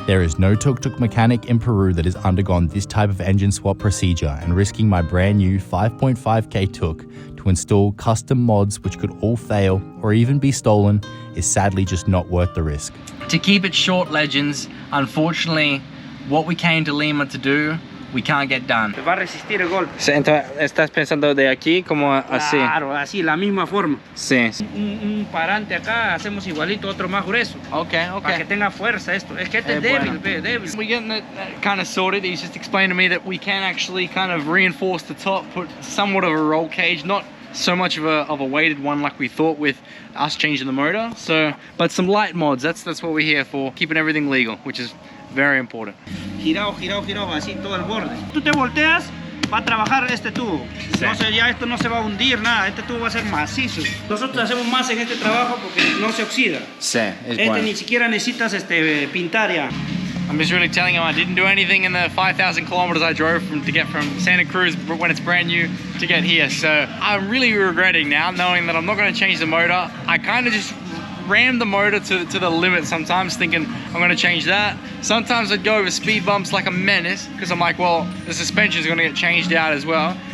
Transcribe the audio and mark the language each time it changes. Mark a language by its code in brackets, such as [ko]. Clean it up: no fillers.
[en] There is no tuk-tuk mechanic in Peru that has undergone this type of engine swap procedure, and risking my brand new 5.5K tuk to install custom mods which could all fail or even be stolen is sadly just not worth the risk. To keep it short, legends, unfortunately, what we came to Lima to do, we can't get done. [es] Te va a resistir el golpe. Entonces, estás pensando de aquí como así. Claro, así, la misma forma. Sí. Un parante acá, hacemos igualito, otro más grueso. Okay. Para que tenga fuerza esto. Es que este es débil, débil. [en] We're getting it kind of sorted. He's just explained to me that we can actually kind of reinforce the top, put somewhat of a roll cage, not so much of a weighted one like we thought with us changing the motor. So, but some light mods, that's what we're here for, keeping everything legal, which is very important. [es] Girado, así todo el borde. Tú te volteas, va a trabajar este tubo. Sí. No sé, ya esto no se va a hundir, nada. Este tubo va a ser macizo. Nosotros hacemos más en este trabajo porque no se oxida. Sí, es este bueno. Ni siquiera necesitas pintar ya. [en] I'm just really telling him I didn't do anything in the 5,000 kilometers I drove to get from Santa Cruz when it's brand new to get here. So I'm really regretting now, knowing that I'm not going to change the motor. I kind of just ram the motor to the limit sometimes, thinking I'm going to change that. Sometimes I'd go over speed bumps like a menace because I'm like, well, the suspension is going to get changed out as well.